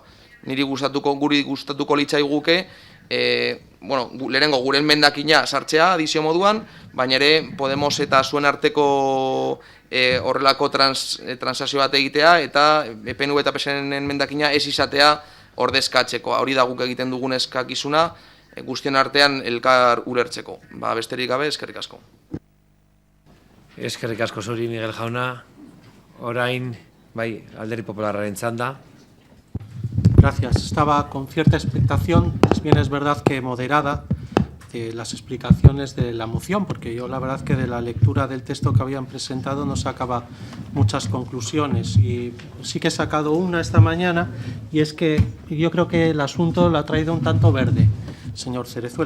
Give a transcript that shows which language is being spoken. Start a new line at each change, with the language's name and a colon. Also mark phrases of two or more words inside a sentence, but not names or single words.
Basque: Guri gustatuko litzaiguke, lehenengo gure enmendakina sartzea adizio moduan, baina ere Podemos eta zuen arteko horrelako transazio bat egitea, eta PNV eta PSren enmendakina ez izatea ordezkatzekoa. Hori da guk egiten dugun eskakizuna, guztien artean elkar ulertzeko. Besterik gabe, eskerrik asko. Eskerrik asko zuri, Miguel jauna. Orain, bai, Alderdi Popularraren txanda.
Spanish: Gracias. Estaba con cierta expectación, bien es verdad que moderada, de las explicaciones de la moción, porque yo la verdad que de la lectura del texto que habían presentado no sacaba muchas conclusiones, y sí que he sacado una esta mañana, y es que yo creo que el asunto lo ha traído un tanto verde, señor Cerezuela.